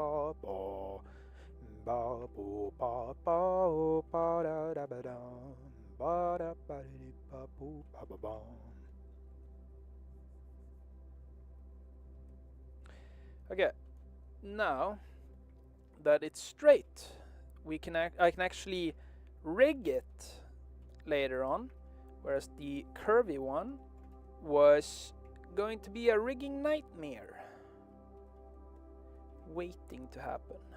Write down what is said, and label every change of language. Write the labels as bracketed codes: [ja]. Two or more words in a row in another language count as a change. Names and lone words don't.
[en] ba boo ba ba ba da da ba da Okay, now that it's straight, I can actually rig it later on, whereas the curvy one was going to be a rigging nightmare waiting to happen.